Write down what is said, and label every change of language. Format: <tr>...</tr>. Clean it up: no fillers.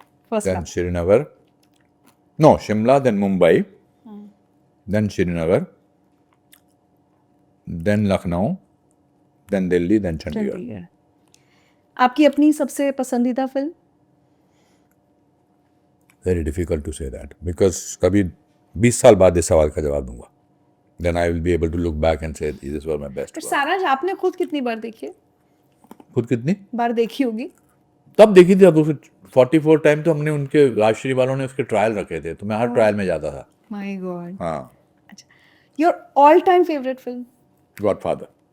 <en>First then love. Srinagar. No, Shimla, then Mumbai, then Srinagar, then Lucknow, then Delhi, then Chandigarh.</en> <hi>Chandigarh. आपकी अपनी सबसे पसंदीदा film?</hi> <en>Very difficult to say that because</en> <hi>कभी 20 साल बाद इस सवाल का जवाब दूंगा,</hi> <en>then I will be able to look back and say these were my best</en> <hi>पर</hi> <en>work.</en> <hi>सारा आपने खुद कितनी बार देखी है? खुद कितनी बार देखी होगी? तब देखी थी, अब उसे 44 टाइम तो हमने उनके राजश्री वालों ने उसके ट्रायल रखे थे, तो मैं हर ट्रायल में जाता था।</hi> <en>My god.</en> <hi>हाँ,</hi> <en>Your all time favourite film? Godfather.</en>